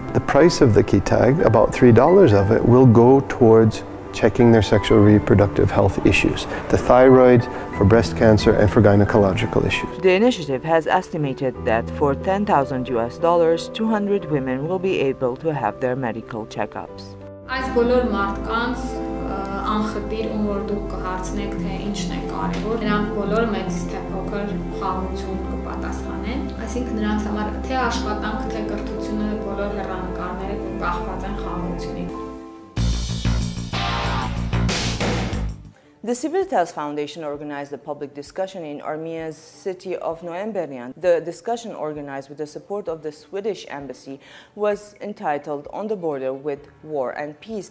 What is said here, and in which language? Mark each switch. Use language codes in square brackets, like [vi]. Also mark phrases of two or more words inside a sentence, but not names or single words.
[en] The price of the key tag, about $3 of it, will go towards checking their sexual reproductive health issues, the thyroid, for breast cancer, and for gynecological issues. The initiative has estimated that for $10,000 US, 200 women will be able to have their medical checkups. [hy] Անխտիր ում որ դուք կհարցնեք թե ինչն է կարևոր, նրանք բոլորը մեծից թե փոքր խաղաղություն կպատասխանեն, այսինքն նրանց համար թե աշխատանք, թե կրթությունը, բոլոր հեռանկարները կախված են խաղաղությունից։ [en] The CivilNet Foundation organized a public discussion in Armenia's city of Noemberian. The discussion, organized with the support of the Swedish embassy, was entitled "On the Border with War and Peace."